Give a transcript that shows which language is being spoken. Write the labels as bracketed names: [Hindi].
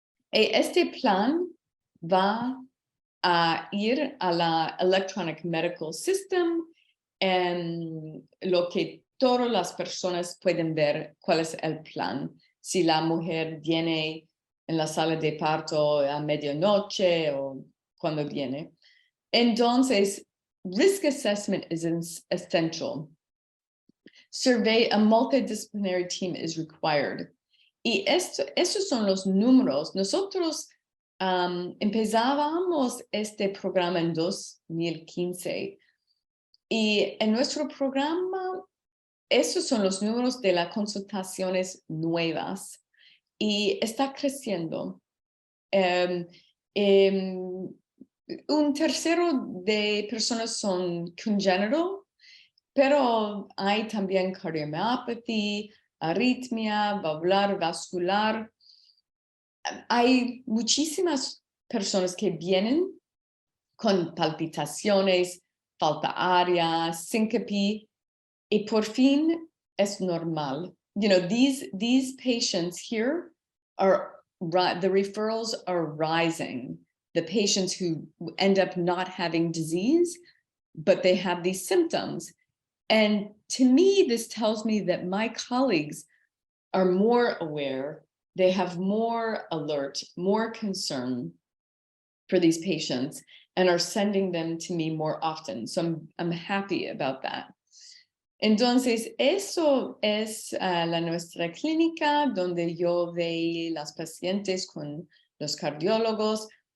[Spanish] Este plan va a ir a la Electronic Medical System, en lo que todas las personas pueden ver cuál es el plan. Si la mujer viene en la sala de parto a medianoche o cuando viene. [English] Entonces, risk assessment is essential. Survey, a multidisciplinary team is required. [Spanish] Y estos son los números. Nosotros empezábamos este programa en 2015. Y en nuestro programa, esos son los números de las consultaciones nuevas. Y está creciendo. Un tercero de personas son congenital, pero hay también cardiomyopathy, arritmia, valvular, vascular. Hay muchísimas personas que vienen con palpitaciones, falta aérea, síncope, y por fin es normal. [English] These patients here the referrals are rising. The patients who end up not having disease, but they have these symptoms. And to me, this tells me that my colleagues are more aware, they have more alert, more concern for these patients and are sending them to me more often. So I'm happy about that. [Spanish] Entonces, eso es la nuestra clínica donde yo veo las pacientes con los cardiólogos.